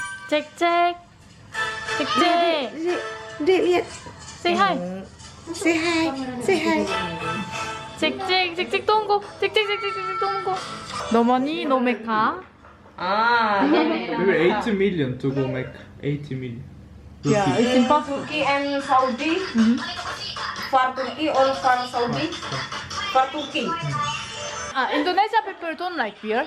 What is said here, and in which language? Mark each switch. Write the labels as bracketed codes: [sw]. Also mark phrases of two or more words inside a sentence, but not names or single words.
[id] Cek cek. Cek cek. Dek lihat. [en] Say hi. Say hi. Say hi. [id] Cek cek cek cek tunggu. Cek cek cek cek cek tunggu. [en] No money, no Mecca. Maybe 80 million to go Mecca. 80 million. Yeah, it's impossible. Turkey and Saudi. For Turkey or for Saudi? For Turkey. Indonesia people don't like beer.